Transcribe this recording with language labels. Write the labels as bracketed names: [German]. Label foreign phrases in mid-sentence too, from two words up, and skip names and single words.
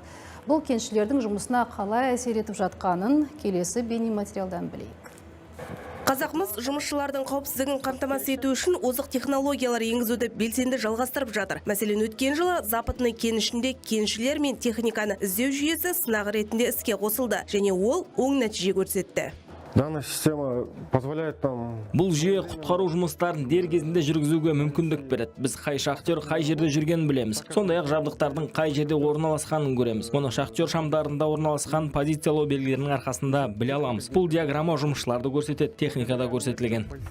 [Kazakh] Бұл кеншілердің жұмысына қалай әсер етіп жатқанын келесі бейнематериалдан білейік. Қазақмыс жұмысшылардың қауіпсіздігін қамтамасыз ету үшін озық технологиялар енгізуді белсенді жалғастырып жатыр. Мәселен, өткен жылы Западный кенішінде кеншілер мен техниканы іздеу жүйесі сынақ ретінде іске қосылды және ол оң нәтиже көрсетті. [Russian] Данная система позволяет нам... [Kazakh] Бұл жүйе құтқару жұмыстарын дер кезінде жүргізуге мүмкіндік береді. Біз қай шахтер қай жерде жүргенін білеміз. Сондай-ақ жабдықтардың қай жерде орналасқанын көреміз. Мұны шахтер шамдарында орналасқан позициялау белгілерінің арқасында біле аламыз. Бұл диаграмма жұмысшыларды көрсетеді, техникада көрсетілген.